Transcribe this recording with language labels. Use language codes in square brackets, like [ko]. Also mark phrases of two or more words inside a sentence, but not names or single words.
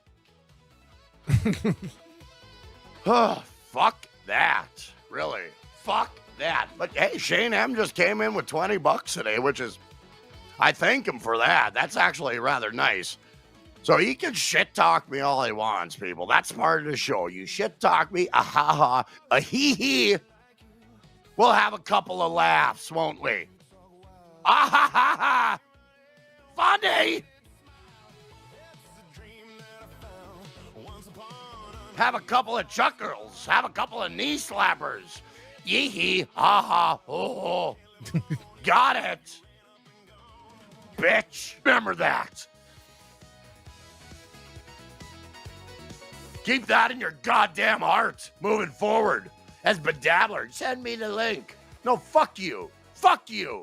[en] Oh, fuck that. Really. Fuck that. But hey, Shane M just came in with $20 today, which is, I thank him for that. That's actually rather nice. So he can shit talk me all he wants, people. That's part of the show. You shit talk me, a ha ha, a hee hee. We'll have a couple of laughs, won't we? Ah ha ha ha. Funny. Have a couple of chuckles. Have a couple of knee slappers. Yee hee, ha ha, ho ho. Got it. Bitch. Remember that. Keep that in your goddamn heart moving forward. As Bedabbler, send me the link. No, fuck you. Fuck you.